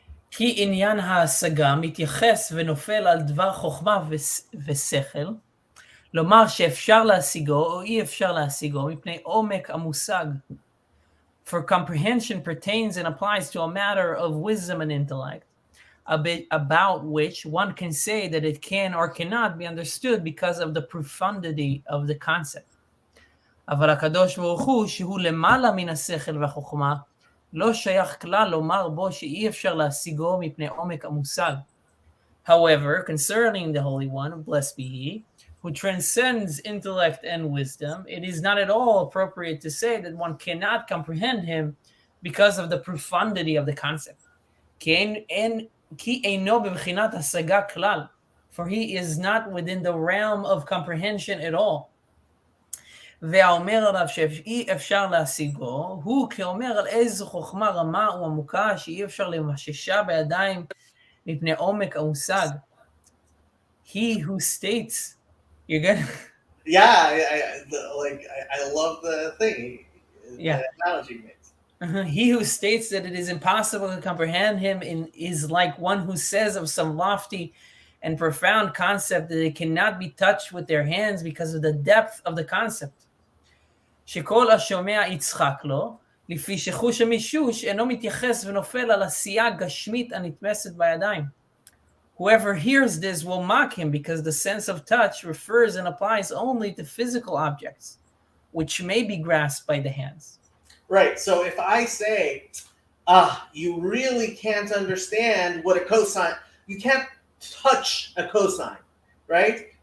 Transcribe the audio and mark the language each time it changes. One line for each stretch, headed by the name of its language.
Hebrew: כי עניין ההשגה מתייחס ונופל על דבר חוכמה ושכל, לומר שאפשר להשיגו או אי אפשר להשיגו מפני עומק המושג.
English: For comprehension pertains and applies to a matter of wisdom and intellect, about which one can say that it can or cannot be understood because of the profundity of the concept.
Hebrew: אבל הקדוש ברוך הוא, שהוא למעלה מן השכל והחוכמה, לא שייך כלל לומר בו שאי אפשר להשיגו מפני עומק המושג.
English: However, concerning the Holy One, blessed be He, who transcends intellect and wisdom, it is not at all appropriate to say that one cannot comprehend Him because of the profundity of the concept.
Hebrew: כי אינו בבחינת השגה כלל,
English: for He is not within the realm of comprehension at all.
Hebrew: והאומר עליו שאי אפשר להשיגו, הוא כאומר על איזו חוכמה רמה ועמוקה שאי אפשר למששה בידיים מפני עומק המושג.
English: He who states, you're good? Yeah, I love the thing. Yeah. The analogy he makes. He who states that it is impossible to comprehend him is like one who says of some lofty and profound concept that it cannot be touched with their hands because of the depth of the concept.
Hebrew: שכל השומע יצחק לו, לפי שחוש המישוש אינו מתייחס ונופל על עשייה גשמית הנתמסת בידיים.
English: Whoever hears this will mock him because the sense of touch refers and applies only to physical objects, which may be grasped by the hands. Right, so if I say, you really can't understand what a cosine, you can't touch a cosine, right?